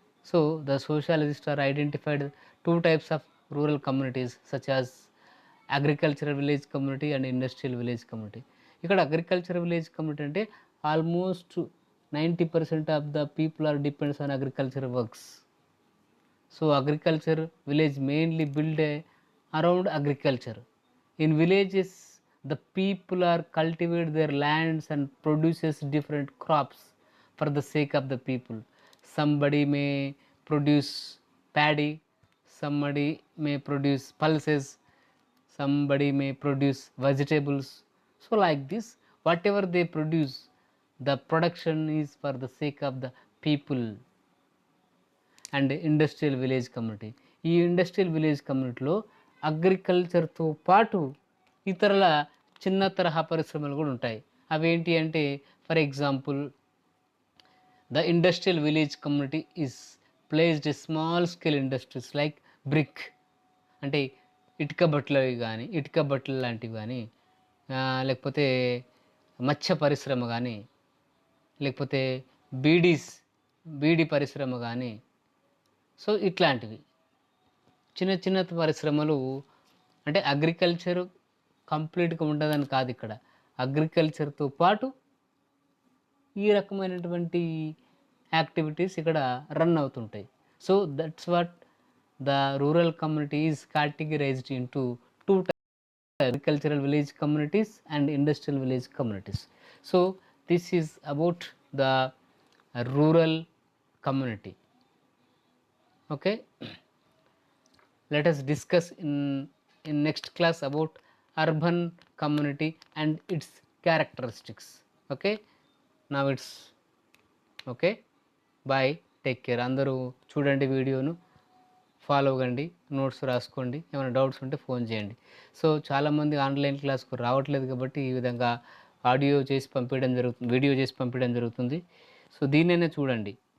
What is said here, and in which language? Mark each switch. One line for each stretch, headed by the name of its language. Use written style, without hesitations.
English: So the sociologist are identified 2 types of rural communities such as agricultural village community and industrial village community.
Telugu: ఇక్కడ agricultural village community అంటే
English: Almost 90% of the people are depends on agriculture works. So agriculture village mainly built around agriculture. In villages, the people are cultivate their lands and produces different crops for the sake of the people. Somebody may produce paddy, somebody may produce pulses, somebody may produce vegetables. So like this, whatever they produce, the production is for the sake of the people. And industrial village community.
Telugu: ఈ industrial village కమ్యూనిటీలో అగ్రికల్చర్తో పాటు ఇతరుల చిన్న తరహా పరిశ్రమలు కూడా ఉంటాయి. అవేంటి అంటే
English: for example the industrial village community is placed small scale industries like brick,
Telugu: అంటే ఇటుక బట్టలు లాంటివి కానీ, లేకపోతే మత్స్య పరిశ్రమ కానీ, లేకపోతే బీడీ పరిశ్రమ కానీ. సో ఇట్లాంటివి చిన్న చిన్న పరిశ్రమలు. అంటే అగ్రికల్చర్ కంప్లీట్గా ఉండదని కాదు, ఇక్కడ అగ్రికల్చర్తో పాటు ఈ రకమైనటువంటి యాక్టివిటీస్ ఇక్కడ రన్ అవుతుంటాయి.
English: So that's what the rural community is categorized into 2 types, agricultural village communities and industrial village communities. So this is about the rural community. Okay, let us discuss in next class about urban community and its characteristics. Okay, now it's okay, bye, take care.
Telugu: అందరూ చూడండి, వీడియోను follow అవ్వండి, notes రాసుకోండి, ఏమైనా doubts ఉంటే phone చేయండి. So చాలామంది online క్లాస్కు రావట్లేదు కాబట్టి ఈ విధంగా వీడియో చేసి పంపించడం జరుగుతుంది. సో దీన్నైనా చూడండి.